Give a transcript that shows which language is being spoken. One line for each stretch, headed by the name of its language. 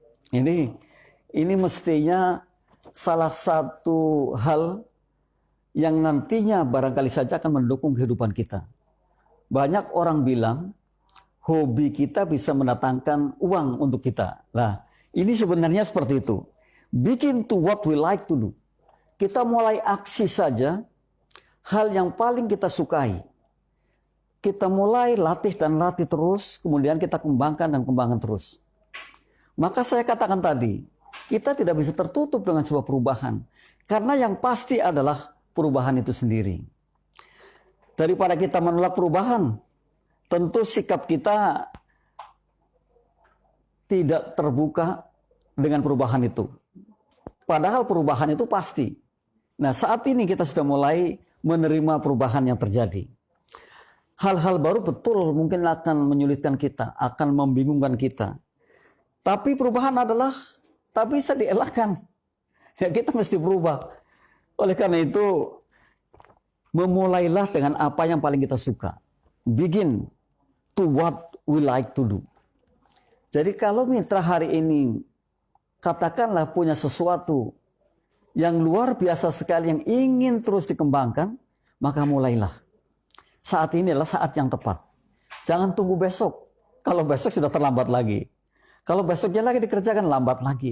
Indonesian: Ini mestinya salah satu hal yang nantinya barangkali saja akan mendukung kehidupan kita. Banyak orang bilang, hobi kita bisa mendatangkan uang untuk kita. Nah, ini sebenarnya seperti itu.
English: Begin to what we like to do.
Indonesian: Kita mulai aksi saja hal yang paling kita sukai. Kita mulai latih dan latih terus, kemudian kita kembangkan dan kembangkan terus. Maka saya katakan tadi, kita tidak bisa tertutup dengan sebuah perubahan. Karena yang pasti adalah perubahan itu sendiri. Daripada kita menolak perubahan, tentu sikap kita tidak terbuka dengan perubahan itu. Padahal perubahan itu pasti. Nah, saat ini kita sudah mulai menerima perubahan yang terjadi. Hal-hal baru betul mungkin akan menyulitkan kita, akan membingungkan kita. Tapi perubahan adalah tak bisa dielakkan. Ya, kita mesti berubah. Oleh karena itu, memulailah dengan apa yang paling kita suka.
English: Begin to what we like to do.
Indonesian: Jadi kalau mitra hari ini katakanlah punya sesuatu yang luar biasa sekali yang ingin terus dikembangkan, maka mulailah. Saat ini adalah saat yang tepat. Jangan tunggu besok. Kalau besok sudah terlambat lagi. Kalau besoknya lagi dikerjakan, lambat lagi.